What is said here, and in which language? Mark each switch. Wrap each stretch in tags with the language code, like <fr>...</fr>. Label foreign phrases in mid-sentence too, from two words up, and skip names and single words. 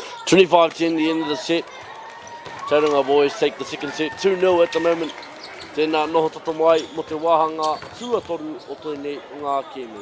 <en>25-10, the end of the set. Tauranga boys take the second set, 2-0 at the moment.</en> <mi>Tēnā noho tata mai mo te wāhanga tuatoru o tēnei ngā kēmu.</mi>